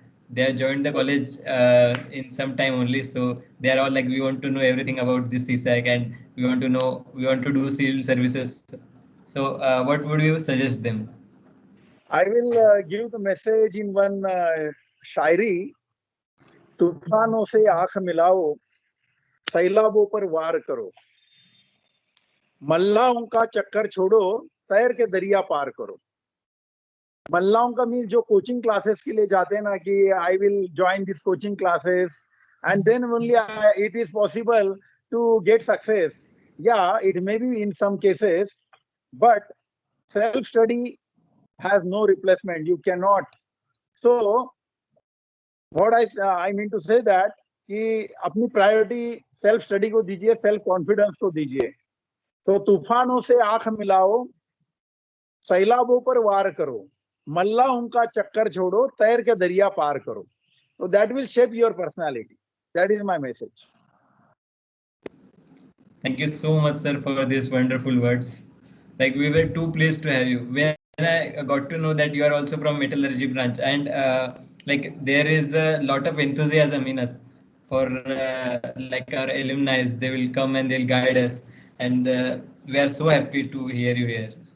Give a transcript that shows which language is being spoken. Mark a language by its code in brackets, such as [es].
[en] They have joined the college in some time only, so they are all like, we want to know everything about this CSAC and we want to do civil services. So what would you suggest them? I will give the message in one shayari. [hi] तूफानों से आंख मिलाओ, सैलाबों पर वार करो, मल्लाहों का चक्कर छोड़ो, तैर के दरिया पार करो. मल्लाहों का मीन जो कोचिंग क्लासेस के लिए जाते हैं ना, कि [en] I will join this coaching classes and then only it is possible to get success. या it may be in some cases, but self study has no replacement. You cannot. So what I mean to say that [hi] कि अपनी priority self study को दीजिए, self confidence को दीजिए. तो तूफानों से आंख मिलाओ, सैलाबों पर वार करो, मल्लाहों का चक्कर छोड़ो, तैर के दरिया पार करो. [en] So that will shape your personality. That is my message. Thank you so much, sir, for these wonderful words. Like, we were too pleased to have you. When I got to know that you are also from metallurgy branch, and like there is a lot of enthusiasm in us for like our alumni, they will come and they'll guide us, and we are so happy to hear you here.